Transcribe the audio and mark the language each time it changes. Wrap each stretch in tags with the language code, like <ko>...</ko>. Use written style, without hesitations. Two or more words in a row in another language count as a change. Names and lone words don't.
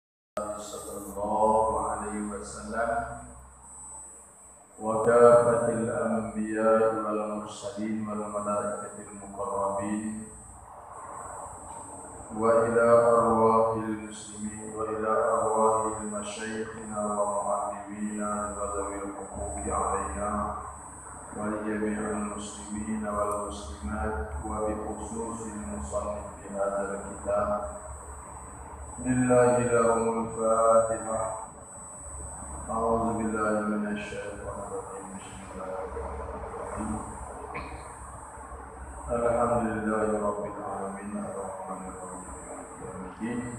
<ar>صلى الله عليه وسلم وكافة الأنبياء والمرسلين والملائكة المقربين وإلى أرواح المسلمين وإلى أرواح مشايخنا ومعلمينا وذوي الحقوق علينا ولجميع المسلمين والمسلمات وبخصوص المصنف في هذا الكتاب. لله لهم الفاتحة. أعوذ بالله من الشيطان الرجيم. بسم الله الرحمن الرحيم الحمد لله رب العالمين الرحمن الرحيم مالك يوم الدين.</ar>